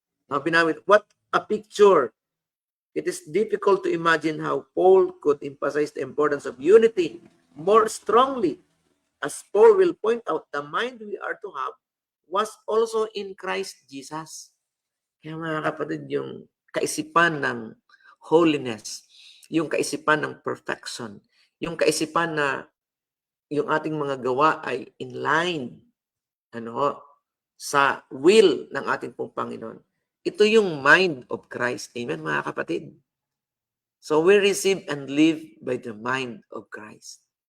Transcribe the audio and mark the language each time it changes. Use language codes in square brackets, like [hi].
[en] Now, binawit, what a picture. It is difficult to imagine how Paul could emphasize the importance of unity more strongly. As Paul will point out, the mind we are to have was also in Christ Jesus. [tl] Kaya mga kapatid, yung kaisipan ng holiness, yung kaisipan ng perfection, yung kaisipan na yung ating mga gawa ay in line sa will ng ating pong Panginoon. Ito yung mind of Christ. Amen, mga kapatid? [en] So we receive and live by the mind of Christ.